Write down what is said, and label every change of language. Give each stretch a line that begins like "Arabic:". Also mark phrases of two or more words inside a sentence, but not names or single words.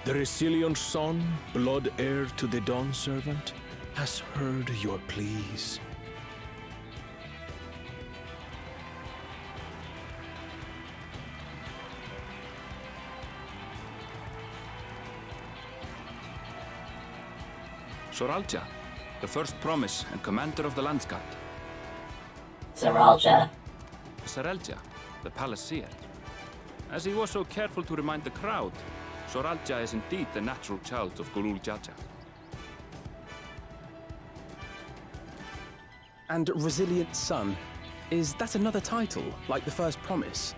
English: The resilient son, blood heir to the Dawn Servant, has heard your pleas. Soralja, the first promise and commander of the Landsguard. Saralja. Sarelja, the palaceer. As he was so careful to remind the crowd, Soralja is indeed the natural child of Gulul Jaja. And Resilient Son, is that another title, like the first promise?